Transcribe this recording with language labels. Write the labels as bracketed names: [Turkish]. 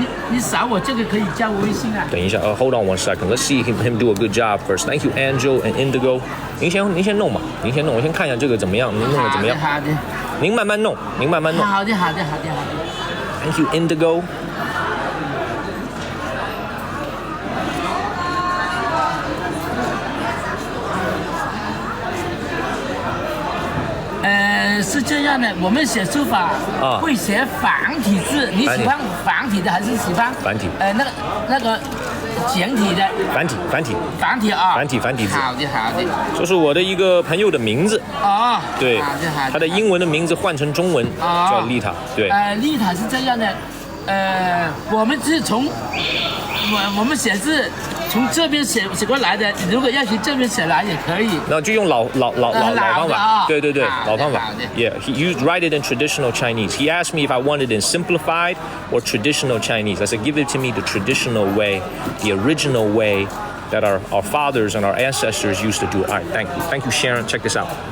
[Chinese] 你扫我这个可以加我微信啊。等一下， [English] hold on one second. Let's see him do a good job first. Thank you, Angel and Indigo. [Chinese] 您先弄吧，您先弄，我先看一下这个怎么样，您弄的怎么样？好的。您慢慢弄，您慢慢弄。好的。 [English] Thank you, Indigo. [Chinese] 是这样的，我们写书法会写繁体字，你喜欢繁体的还是喜欢繁体？那个简体的。繁体啊。繁体字。好的。这是我的一个朋友的名字。哦。对。好的。他的英文的名字换成中文叫丽塔。对。丽塔是这样的，我们是从我们写字。从这边写过来的，如果要从这边写来也可以。那就用老方法，对，老方法。 [English] Yeah, he used write it in traditional Chinese. He asked me if I wanted it in simplified or traditional Chinese. I said, give it to me the traditional way, the original way that our fathers and our ancestors used to do it. All right, thank you, Sharon. Check this out.